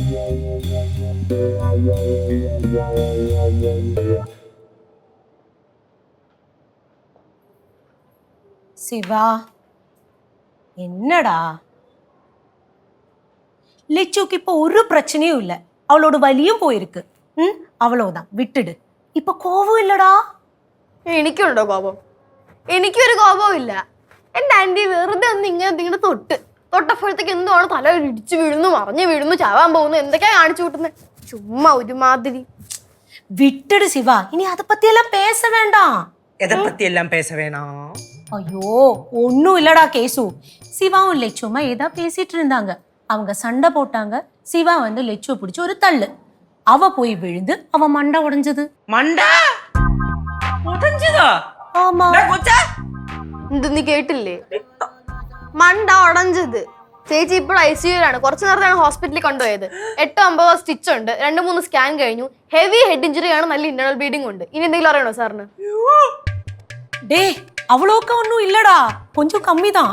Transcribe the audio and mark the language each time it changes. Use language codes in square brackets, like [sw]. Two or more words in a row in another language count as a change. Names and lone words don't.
[ta] சிவா, என்னடா? லிச்சுக்கு இப்போ ஒரு பிரச்சனையும் இல்லை. அவளோட வலியும் போயிருக்கு. அவ்வளவுதான், விட்டுடு. [ml] ഇപ്പൊ കോപമില്ലടാ. എനിക്കുണ്ടോ കോപം? എനിക്കൊരു കോപവും ഇല്ല. എൻ്റെ ആന്റി വെറുതെ ഒന്ന് ഇങ്ങനെ തൊട്ടപ്പോഴത്തേക്ക് എന്താണ് തല ഇടിച്ചു വീഴുന്നു, മറിഞ്ഞു വീഴുന്നു, ചാവാൻ പോകുന്നു, എന്തൊക്കെയാ കാണിച്ചു കൂട്ടുന്നത്. ചുമ്മാ ഒരുമാതിരി. വിട്ടിട് ശിവ, ഇനി [ta] அதை பத்தியெல்லாம் பேச வேண்டாம். எதை பத்தியெல்லாம் பேச வேணாம்? ஐயோ ஒன்னும் இல்லடா கேசு. சிவாவும் லெச்சுமா ஏதா பேசிட்டு இருந்தாங்க. அவங்க சண்டை போட்டாங்க. சிவா வந்து லெச்சுவை பிடிச்சு ஒரு தள்ளு. அவ போய் விழுந்து அவ மண்டை உடைஞ்சது. மண்டை உடைஞ்சதா? ஆமா. [ml] എന്ത് നീ കേട്ടില്ലേ? [ta] மண்டை உடைஞ்சது. [ml] ചേച്ചി ഇപ്പോൾ ICUലാണ്. കുറച്ചു നേരത്താണ് ഹോസ്പിറ്റലിൽ കൊണ്ടുപോയത്. 8-9 സ്റ്റിച്ച് ഉണ്ട്, 2-3 സ്കാൻ കഴിഞ്ഞു. [en] heavy head injury [ml] ആണ്, നല്ല [en] internal bleeding [ml] ഉണ്ട്. ഇനി എന്തെങ്കിലും അറിയണോ സാറിന്? ഡേ അവളൊക്കെ ഒന്നും ഇല്ലടാ, കൊഞ്ചം കമ്മിதான்.